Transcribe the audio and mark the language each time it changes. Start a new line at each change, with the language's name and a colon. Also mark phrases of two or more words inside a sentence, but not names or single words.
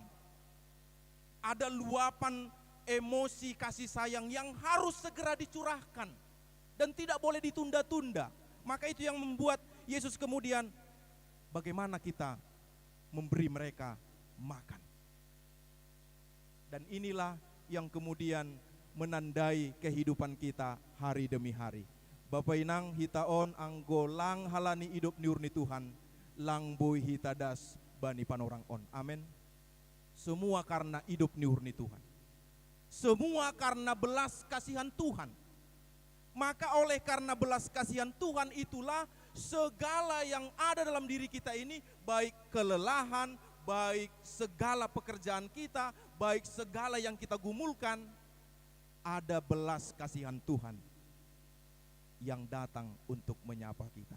Indonesian: Ada luapan emosi kasih sayang yang harus segera dicurahkan dan tidak boleh ditunda-tunda. Maka itu yang membuat Yesus kemudian, bagaimana kita memberi mereka makan. Dan inilah yang kemudian menandai kehidupan kita hari demi hari.
Batak Simalungun: Bapak Inang hitaon anggo lang halani hidup niurni Tuhan, lang boy hitadas bani panorang on.
Indonesian: Amin. Semua karena hidup niurni Tuhan. Semua karena belas kasihan Tuhan. Maka oleh karena belas kasihan Tuhan itulah segala yang ada dalam diri kita ini, baik kelelahan, baik segala pekerjaan kita, baik segala yang kita gumulkan, ada belas kasihan Tuhan yang datang untuk menyapa kita.